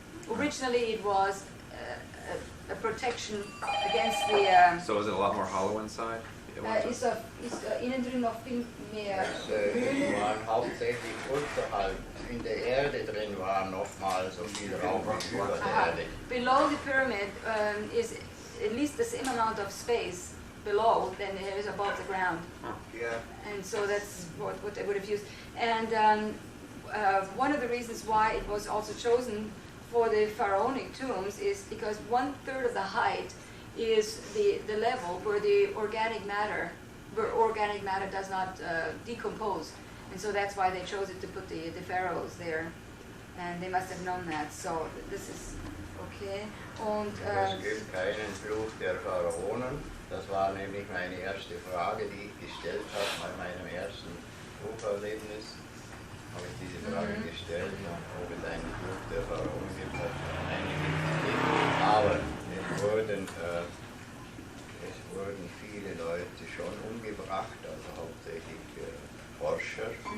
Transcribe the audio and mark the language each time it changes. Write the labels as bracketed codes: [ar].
[en] Originally, it was a protection against the. So is it a lot more hollow inside? [de] Innen drin noch viel mehr. Es waren hauptsächlich unterhalb. In der Erde drin war nochmal so viel Raum wie über der Erde. [en] Below the pyramid is at least the same amount of space below than there is above the ground. Yeah. And so that's what they would have used. And one of the reasons why it was also chosen for the pharaonic tombs is because 1/3 of the height is the level where the organic matter does not decompose. And so that's why they chose it to put the pharaohs there. And they must have known that. So this is okay. Und, [de] es gibt keinen Fluch der Pharaonen. Das war nämlich meine erste Frage, die ich gestellt habe bei meinem ersten Bucherlebnis. Habe ich diese Frage gestellt, ob es einen Fluch der Pharaonen gibt. Einige nicht. Aber es wurden viele Leute schon umgebracht, also hauptsächlich Forscher.